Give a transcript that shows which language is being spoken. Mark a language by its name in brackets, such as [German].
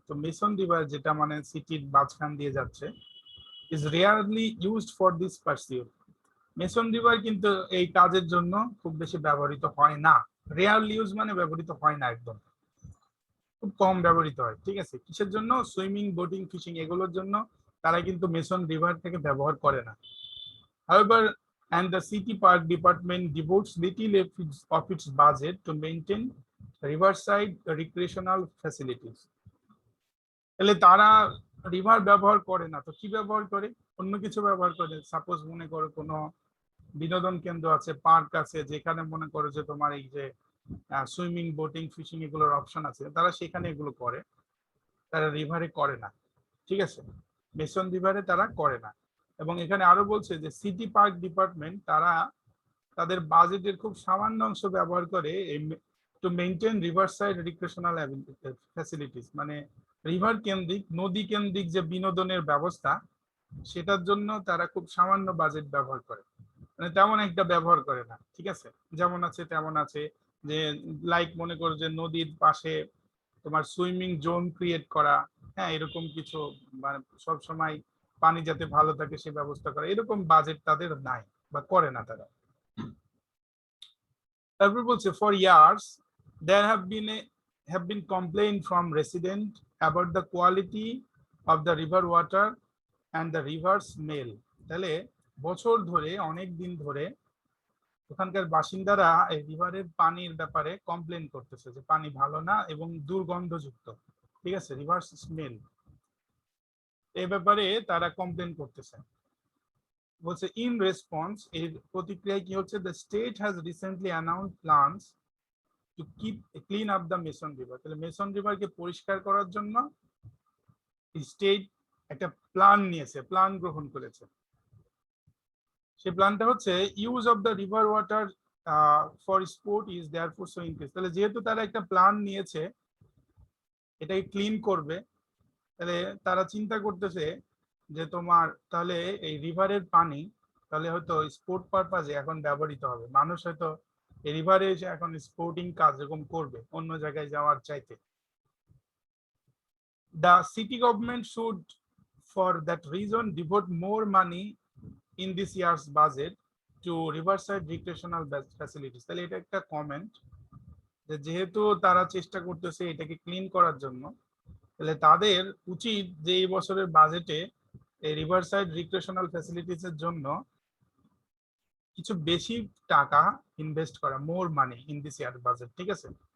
[Bangla] তো Mason river যেটা মানে সিটির মাঝখান দিয়ে যাচ্ছে, [English] Is rarely used for this pursuit. [Bangla] Mason river কিন্তু এই কাজের জন্য খুব বেশি ব্যবহৃত হয় না। রেয়ারলি ইউজ মানে ব্যবহৃত হয় না, একদম খুব কম ব্যবহৃত হয়। ঠিক আছে, কিসের জন্য? সুইমিং, বোটিং, ফিশিং এগুলোর জন্য তারা কিন্তু মেসন রিভার থেকে ব্যবহার করে না। [English] However, and the city park department devotes little of its budget to maintain riverside recreational facilities. [Bangla] তাহলে তারা রিভার ব্যবহার করে না, তো কি ব্যবহার করে? অন্য কিছু ব্যবহার করে। সাপোজ মনে করো কোনো বিনোদন কেন্দ্র আছে, পার্ক আছে, যেখানে মনে করো যে তোমার এই যে সুইমিং, বোটিং, ফিশিং এগুলোর অপশন আছে, তারা সেখানে এগুলো করে, তারা রিভারে করে না। ঠিক আছে, মেসন রিভারে তারা করে না। এবং এখানে আরো বলছে যে সিটি পার্ক ডিপার্টমেন্ট তারা তাদের বাজেটের খুব সামান্য অংশ ব্যবহার করে [English] to maintain river side recreational facilities, [Bangla] মানে রিভার কেন্দ্রিক, নদী কেন্দ্রিক যে বিনোদনের ব্যবস্থা সেটার জন্য তারা খুব সামান্য বাজেট ব্যবহার করে, মানে তেমন একটা ব্যবহার করে না। ঠিক আছে, যেমন আছে তেমন আছে, যে লাইক মনে করো যে নদীর পাশে তোমার সুইমিং জোন ক্রিয়েট করা, হ্যাঁ এরকম কিছু, মানে সবসময় পানি যাতে ভালো থাকে সে ব্যবস্থা করা, এরকম বাজেট তাদের নাই বা করে না তারা। তারপর বলছে [English] For years There have been complaints from residents about the quality of the river water and the river smell. [Bangla] তাহলে বছর ধরে অনেক দিন ধরে ওখানকার বাসিন্দারা এই রিভারের পানির ব্যাপারে কমপ্লেন করতেছে যে পানি ভালো না এবং দুর্গন্ধযুক্ত, ঠিক আছে, রিভার স্মেল, এই ব্যাপারে তারা কমপ্লেন করতেছে। বলছে ইন রেসপন্স, এর প্রতিক্রিয়ায় কি হচ্ছে, [English] The state has recently announced plans to keep clean up the Mason river. [Bangla] তাহলে মেসন রিভারকে পরিষ্কার করার জন্য স্টেট একটা প্ল্যান নিয়েছে, প্ল্যান গ্রহণ করেছে। সেই প্ল্যানটা হচ্ছে [English] Use of the river water for sport is therefore so increase. [Bangla] তাহলে যেহেতু তারা একটা প্ল্যান নিয়েছে এটাকে ক্লিন করবে, তাহলে তারা চিন্তা করতেছে যে তোমার তাহলে এই রিভারের পানি তাহলে হয়তো স্পোর্ট পারপাজে এখন ব্যবহৃত হবে, মানুষ হয়তো এই রিভারে এসে এখন স্পোর্টিং কাজ এরকম করবে অন্য জায়গায় যাওয়ার চাইতে। [English] The city government should for that reason devote more money in this year's budget to riverside recreational facilities. [Bangla] তাহলে এটা একটা কমেন্ট যে যেহেতু তারা চেষ্টা করতেছে এটাকে ক্লিন করার জন্য, তাহলে তাদের উচিত যে এই বছরের বাজেটে এই রিভারসাইড রিক্রিয়েশনাল ফ্যাসিলিটিস এর জন্য কিছু বেশি টাকা ইনভেস্ট করা, [English] more money in this year budget, [Bangla] ঠিক আছে।